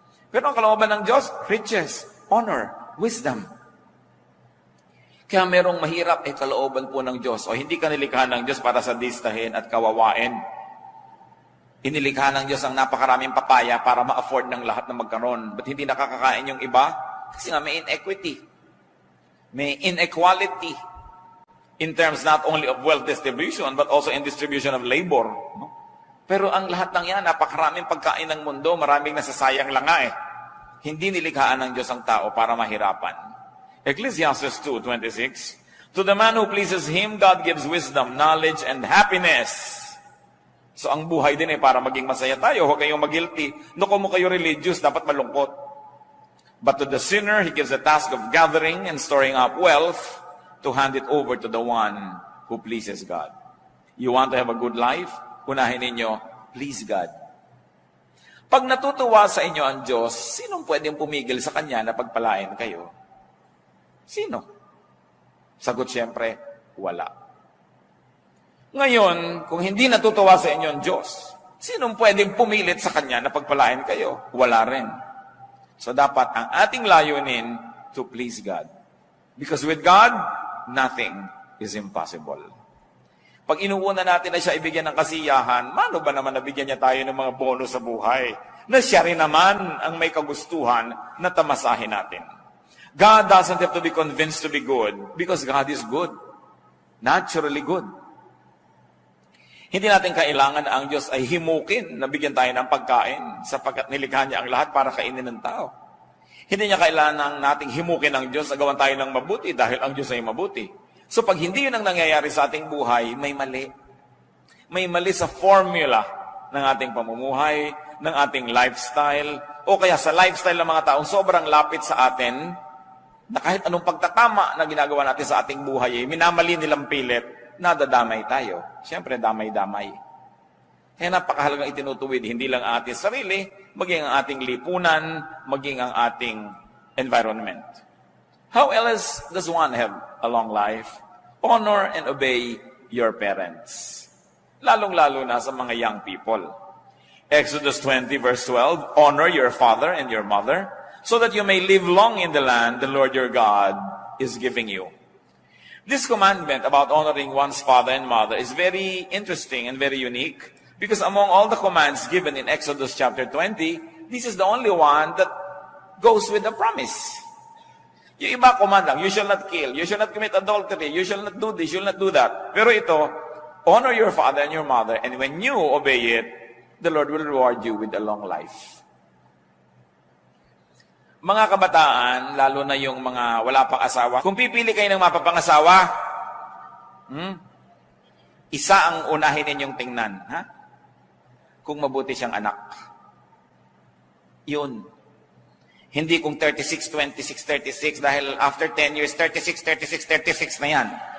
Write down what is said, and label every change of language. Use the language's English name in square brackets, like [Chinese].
[Filipino] Pero ang kalooban ng Diyos, [English] riches, honor, wisdom. [Filipino] Kaya merong mahirap ay kalooban po ng Diyos. O hindi ka nilikha ng Diyos para sadistahin at kawawain. Inilikha ng Diyos ang napakaraming papaya para ma-afford ng lahat na magkaroon. Ba't hindi nakakakain yung iba? Kasi nga may inequity. [English] May inequality in terms not only of wealth distribution but also in distribution of labor. [Filipino] No? Pero ang lahat ng yan, napakaraming pagkain ng mundo, maraming nasasayang lang nga eh. Hindi nilikhaan ng Diyos ang tao para mahirapan. [English] Ecclesiastes 2:26, to the man who pleases Him, God gives wisdom, knowledge, and happiness. [Filipino] So ang buhay din para maging masaya tayo, huwag kayong mag-guilty. No, kung mo kayo religious, dapat malungkot. [English] But to the sinner, He gives the task of gathering and storing up wealth to hand it over to the one who pleases God. You want to have a good life? [Filipino] Unahin ninyo, [English] please God. [Filipino] Pag natutuwa sa inyo ang Diyos, sinong pwedeng pumigil sa Kanya na pagpalain kayo? Sino? Sagot siyempre, wala. Ngayon, kung hindi natutuwa sa inyo ang Diyos, sinong pwedeng pumilit sa Kanya na pagpalain kayo? Wala rin. So dapat ang ating layunin [English] to please God. Because with God, nothing is impossible. [Filipino] Pag inuuna natin na siya ibigyan ng kasiyahan, mano ba naman nabigyan niya tayo ng mga bonus sa buhay? Na siya rin naman ang may kagustuhan na tamasahin natin. [English] God doesn't have to be convinced to be good because God is good. Naturally good. [Filipino] Hindi natin kailangan na ang Diyos ay himukin na bigyan tayo ng pagkain sapagkat nilikha niya ang lahat para kainin ng tao. Hindi niya kailangan nating himukin ang Diyos na gawan tayo ng mabuti dahil ang Diyos ay mabuti. So pag hindi yun ang nangyayari sa ating buhay, may mali. May mali sa formula ng ating pamumuhay, ng ating lifestyle, o kaya sa lifestyle ng mga taong sobrang lapit sa atin, na kahit anong pagtatama na ginagawa natin sa ating buhay, minamali nilang pilit, nadadamay tayo. Siyempre, damay-damay. Kaya napakahalagang itinutuwid, hindi lang ang ating sarili, maging ang ating lipunan, maging ang ating environment. [English] How else does one have a long life? Honor and obey your parents. [Filipino] Lalong-lalo na sa mga [English] young people. Exodus 20 verse 12, honor your father and your mother, so that you may live long in the land the Lord your God is giving you. This commandment about honoring one's father and mother is very interesting and very unique because among all the commands given in Exodus chapter 20, this is the only one that goes with the promise. [Filipino] Yung iba command lang, [English] you shall not kill, you shall not commit adultery, you shall not do this, you shall not do that. [Filipino] Pero ito, [English] honor your father and your mother, and when you obey it, the Lord will reward you with a long life. [Filipino] Mga kabataan, lalo na yung mga wala pang asawa, kung pipili kayo ng mapapangasawa, isa ang unahin ninyong tingnan. Ha? Kung mabuti siyang anak. Yun. Hindi kung 36, 26, 36, dahil after 10 years, 36, 36, 36 na yan.